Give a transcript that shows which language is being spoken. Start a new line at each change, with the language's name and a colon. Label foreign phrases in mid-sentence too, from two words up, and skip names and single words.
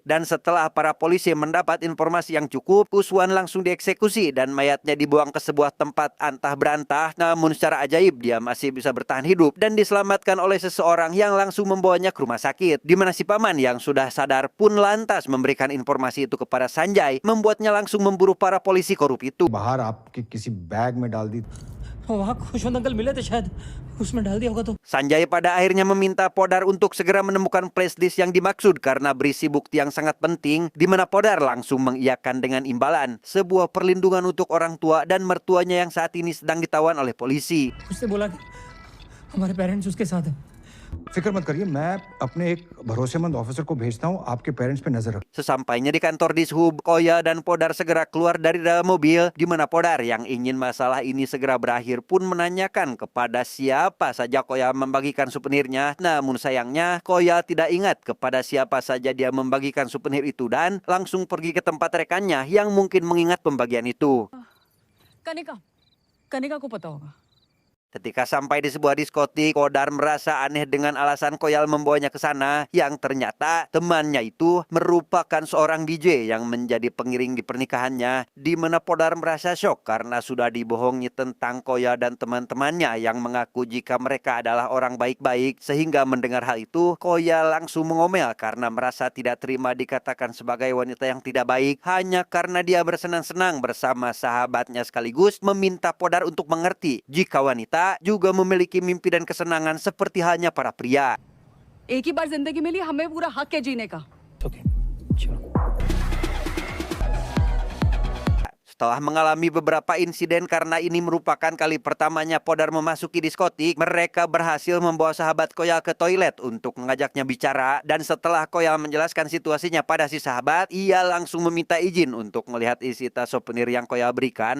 Indonesian: Dan setelah para polisi mendapat informasi yang cukup, Kuswan langsung dieksekusi dan mayatnya dibuang ke sebuah tempat antah berantah. Namun secara ajaib dia masih bisa bertahan hidup dan diselamatkan oleh seseorang yang langsung membawanya ke rumah sakit, di mana si paman yang sudah sadar pun lantas memberikan informasi itu kepada Sanjay, membuatnya langsung memburu para polisi korup itu.
Hindi: बाहर आपके किसी बैग में डाल दी। वहाँ खुशवंत अंकल मिले थे शायद, उसमें डाल दिया होगा तो।
Indonesian: Sanjay pada akhirnya meminta Podar untuk segera menemukan flashdisk yang dimaksud karena berisi bukti yang sangat penting, di mana Podar langsung mengiyakan dengan imbalan sebuah perlindungan untuk orang tua dan mertuanya yang saat ini sedang ditawan oleh polisi.
Hindi: उससे बोला कि हमारे पेरेंट्स उसके साथ हैं। फिक्र मत करिए, मैं अपने एक भरोसेमंद ऑफिसर को भेजता हूँ, आपके पेरेंट्स पे नजर रख।
Indonesian: Sesampainya di kantor Dishub, Koya dan Podar segera keluar dari dalam mobil, di mana Podar yang ingin masalah ini segera berakhir pun menanyakan kepada siapa saja Koya membagikan souvenirnya. Namun sayangnya Koya tidak ingat kepada siapa saja dia membagikan souvenir itu dan langsung pergi ke tempat rekannya yang mungkin mengingat pembagian itu.
Hindi: कनिका को पता होगा।
Indonesian: Ketika sampai di sebuah diskotik, Podar merasa aneh dengan alasan Koyal membawanya ke sana, yang ternyata temannya itu merupakan seorang DJ yang menjadi pengiring di pernikahannya, di mana Podar merasa syok karena sudah dibohongi tentang Koya dan teman-temannya yang mengaku jika mereka adalah orang baik-baik. Sehingga mendengar hal itu, Koya langsung mengomel karena merasa tidak terima dikatakan sebagai wanita yang tidak baik hanya karena dia bersenang-senang bersama sahabatnya sekaligus meminta Podar untuk mengerti jika wanita juga memiliki mimpi dan kesenangan seperti halnya para pria.
Hindi: एक ही बार जिंदगी मिली, हमें पूरा हक है जीने का। ओके, चलो।
Indonesian: Setelah mengalami beberapa insiden karena ini merupakan kali pertamanya Podar memasuki diskotik, mereka berhasil membawa sahabat Koyal ke toilet untuk mengajaknya bicara. Dan setelah Koyal menjelaskan situasinya pada si sahabat, ia langsung meminta izin untuk melihat isi tas souvenir yang Koyal berikan.